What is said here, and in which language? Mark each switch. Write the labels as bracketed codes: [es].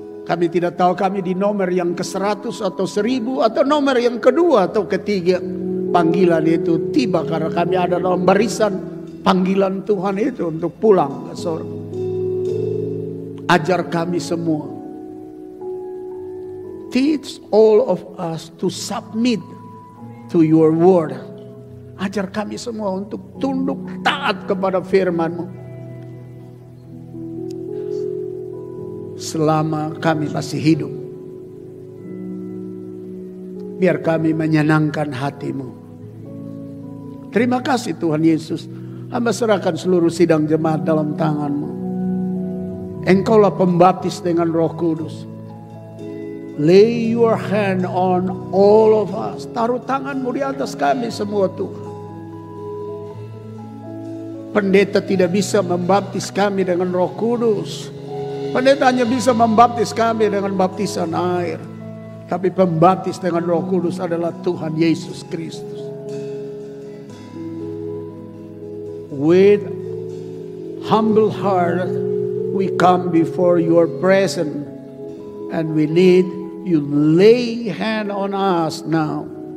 [id] Kami tidak tahu kami di nomor yang ke-100 atau 1000 atau nomor yang kedua atau ketiga. Panggilan itu tiba karena kami ada dalam barisan panggilan Tuhan itu untuk pulang ke surga. Ajar kami semua. [en] Teach all of us to submit to your word. [id] Ajar kami semua untuk tunduk taat kepada firman-Mu. Selama kami masih hidup. Biar kami menyenangkan hati-Mu. Terima kasih Tuhan Yesus. Hamba serahkan seluruh sidang jemaat dalam tangan-Mu. Engkaulah pembaptis dengan Roh Kudus. [en] Lay your hand on all of us. [id] Taruh tangan-Mu di atas kami semua Tuhan. Pendeta tidak bisa membaptis kami dengan Roh Kudus. Pendeta hanya bisa membaptis kami dengan baptisan air. Tapi pembaptis dengan Roh Kudus adalah Tuhan Yesus Kristus. [en] With humble heart we come before your presence, and we need you lay hand on us now.